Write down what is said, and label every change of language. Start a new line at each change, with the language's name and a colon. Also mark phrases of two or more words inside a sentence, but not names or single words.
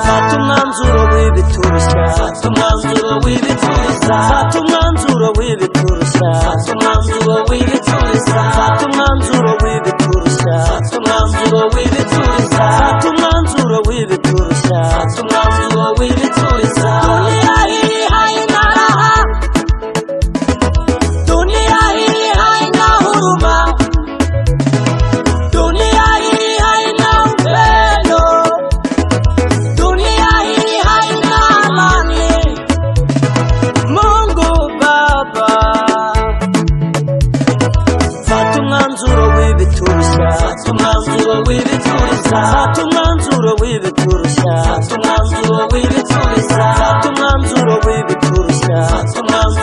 Kinyarwanda: Fata umwanzuro w'ibiturushya, fata umwanzuro w'ibiturushya, fata umwanzuro w'ibiturushya, fata umwanzuro w'ibiturushya, fata umwanzuro w'ibiturushya, fata umwanzuro w'ibiturushya, fata umwanzuro w'ibiturushya, fata umwanzuro w'ibiturushya.
Swahili: Dunia hii haina raha, dunia hii haina huruma, dunia hii haina upendo, dunia hii haina amani. Mungu Baba,
Kinyarwanda: fata umwanzuro w'ibiturushya, fata umwanzuro w'ibiturushya, fata umwanzuro w'ibiturushya, fata umwanzuro w'ibiturushya, fata umwanzuro w'ibiturushya, fata